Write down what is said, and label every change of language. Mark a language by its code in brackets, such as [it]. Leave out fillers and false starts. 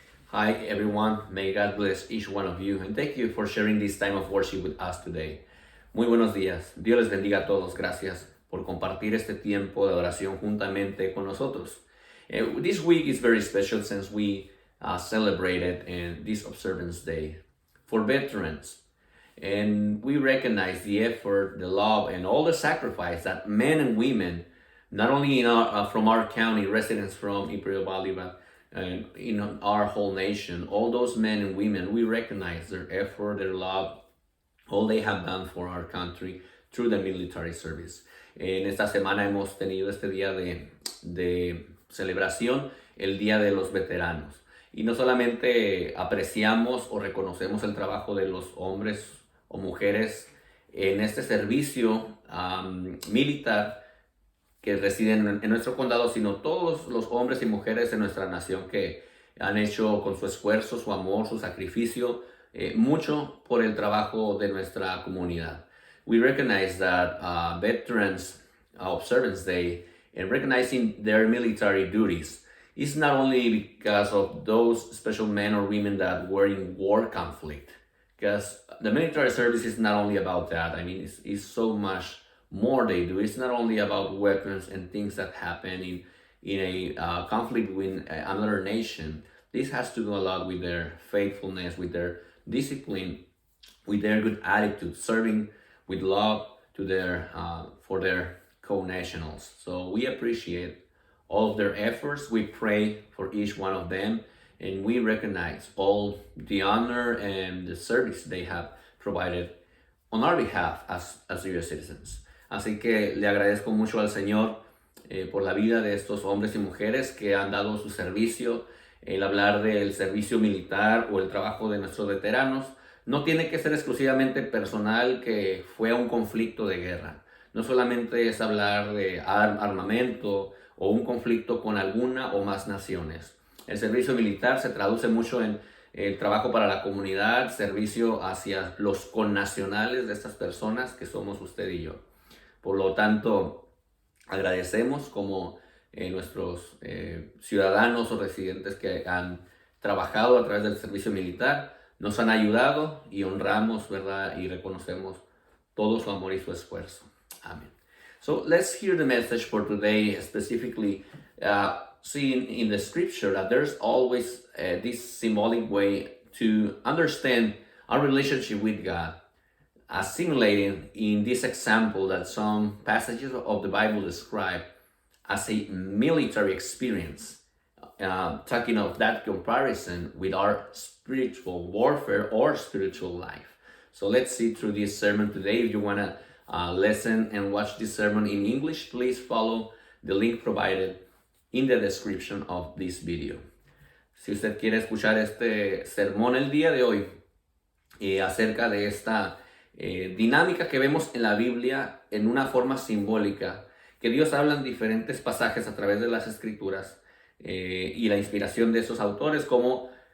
[en] Hi everyone, may God bless each one of you and thank you for sharing this time of worship with us today. [es] Muy buenos días, Dios les bendiga a todos, gracias por compartir este tiempo de oración juntamente con nosotros. [en] This week is very special since we celebrated this Observance Day for veterans. And we recognize the effort, the love, and all the sacrifice that men and women, not only from our county, residents from Imperial Valley, but in our whole nation, all those men and women, we recognize their effort, their love, all they have done for our country through the military service. [es] En esta semana hemos tenido este día de celebración, el Día de los Veteranos. Y no solamente apreciamos o reconocemos el trabajo de los hombres o mujeres en este servicio militar que residen en nuestro condado, sino todos los hombres y mujeres de nuestra nación que han hecho con su esfuerzo, su amor, su sacrificio, mucho por el trabajo de nuestra comunidad. [en] We recognize that Veterans Observance Day and recognizing their military duties is not only because of those special men or women that were in war conflict, because the military service is not only about that. I mean, it's so much more they do. It's not only about weapons and things that happen in a conflict with another nation. This has to do a lot with their faithfulness, with their discipline, with their good attitude, serving with love to their for their co-nationals. So we appreciate all of their efforts. We pray for each one of them, and we recognize all the honor and the service they have provided on our behalf as U.S. citizens. [es] Así que le agradezco mucho al Señor por la vida de estos hombres y mujeres que han dado su servicio. El hablar del servicio militar o el trabajo de nuestros veteranos no tiene que ser exclusivamente personal, que fue un conflicto de guerra. No solamente es hablar de armamento o un conflicto con alguna o más naciones. El servicio militar se traduce mucho en el trabajo para la comunidad, servicio hacia los connacionales de estas personas que somos usted y yo. Por lo tanto, agradecemos como nuestros ciudadanos o residentes que han trabajado a través del servicio militar, nos han ayudado y honramos, ¿verdad? Y reconocemos todo su amor y su esfuerzo. Amén. [en] So let's hear the message for today, specifically seeing in the scripture that there's always this symbolic way to understand our relationship with God, assimilating in this example that some passages of the Bible describe as a military experience, talking of that comparison with our spiritual warfare or spiritual life. So let's see through this sermon today. If you want to listen and watch this sermon in English, please follow the link provided in the description of this video. [es] Si usted quiere escuchar este sermón el día de hoy acerca de esta dinámica que vemos en la Biblia en una forma simbólica, que Dios habla en diferentes pasajes a través de las Escrituras y la inspiración de esos autores, como